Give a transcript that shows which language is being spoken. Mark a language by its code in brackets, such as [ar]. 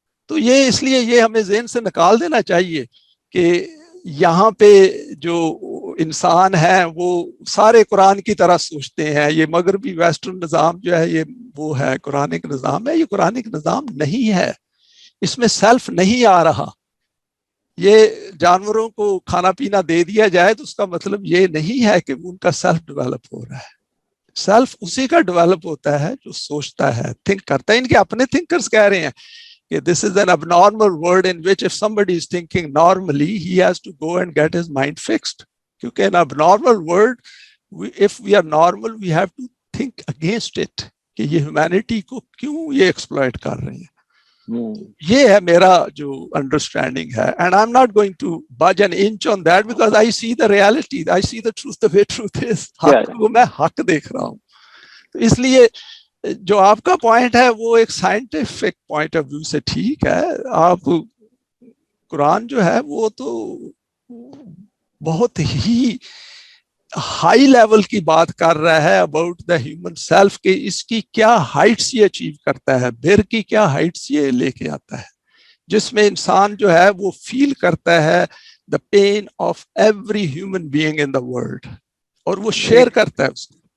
[ur] تو یہ اس لیے یہ ہمیں ذہن سے نکال دینا چاہیے کہ یہاں پہ جو انسان ہیں وہ سارے قرآن کی طرح سوچتے ہیں. یہ مغربی ویسٹرن نظام جو ہے یہ وہ ہے قرآنک نظام ہے. یہ قرآنک نظام نہیں ہے، اس میں سیلف نہیں آ رہا. یہ جانوروں کو کھانا پینا دے دیا جائے تو اس کا مطلب یہ نہیں ہے کہ ان کا سیلف ڈیولپ ہو رہا ہے. سیلف اسی کا ڈیولپ ہوتا ہے جو سوچتا ہے، تھنک کرتا ہے. ان کے اپنے تھنکرز کہہ رہے ہیں کہ [en] this is an abnormal world in which if somebody is thinking normally he has to go and get his mind fixed. [ur] کیونکہ [en] in abnormal world if we are normal we have to think against it [ur] کہ یہ [en] humanity [ur] کو کیوں یہ [en] exploit [ur] کر رہے ہیں. یہ ہے میرا جو [en] understanding ہے, and I'm not going to budge an inch on that because I see the reality, I see the truth the way truth is. [ur] حق کو میں حق دیکھ رہا ہوں. تو اس لیے جو آپ کا پوائنٹ ہے وہ ایک سائنٹیفک پوائنٹ آف ویو سے ٹھیک ہے. آپ قرآن جو ہے وہ تو بہت ہی ہائی لیول کی بات کر رہا ہے [en] about the human self [ur] کہ اس کی کیا ہائٹس یہ اچیو کرتا ہے, بیر کی کیا ہائٹس یہ لے کے آتا ہے, جس میں انسان جو ہے وہ فیل کرتا ہے [en] the pain of every human being in the world [ur] اور وہ شیئر کرتا ہے اس کو.